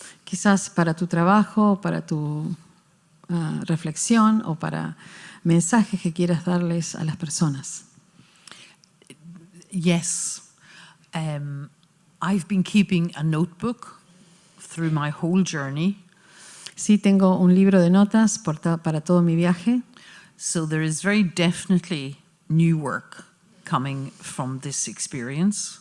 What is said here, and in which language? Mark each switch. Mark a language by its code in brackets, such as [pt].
[es] Quizás para tu trabajo, para tu reflexión o para mensajes que quieras darles a las personas. [en] Yes. I've been keeping a notebook through my whole journey. [es] Sí, tengo un libro de notas para todo mi viaje. [en] So there is very definitely new work coming from this experience.